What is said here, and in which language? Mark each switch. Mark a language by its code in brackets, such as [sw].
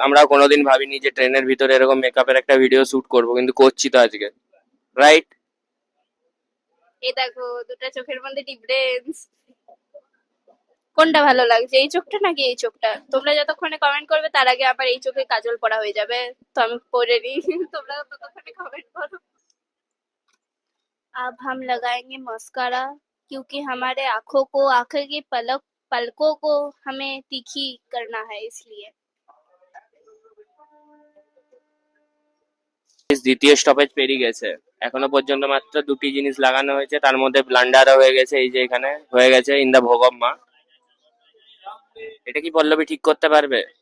[bn] আমরা কোনোদিন ভাবিনি যে ট্রেনের ভিতরে এরকম মেকআপের একটা ভিডিও শুট করবো, কিন্তু করছি তো আজকে, রাইট? এই দেখো দুটো চোখের মধ্যে ডিফারেন্স। কোনটা ভালো লাগছে, এই চোখটা নাকি এই চোখটা? তোমরা যতক্ষণে কমেন্ট করবে তার আগে আমার এই চোখে কাজল পড়া হয়ে যাবে, তো আমি পরে নি। তোমরা ততক্ষণে কমেন্ট করো। [hi] अब हम लगाएंगे मस्कारा, क्योंकि हमारे आंखों की पलकों को हमें तीखी करना है, इसलिए। [bn] দ্বিতীয় স্টপেজ পেরিয়ে গেছে, এখনো পর্যন্ত মাত্র 2টি জিনিস লাগানো হয়েছে, তার মধ্যে ব্লান্ডারও হয়ে গেছে, এই যে এখানে হয়ে গেছে ইন দা ভোগ অফ মা। এটা কি পল্লবী ঠিক করতে পারবে?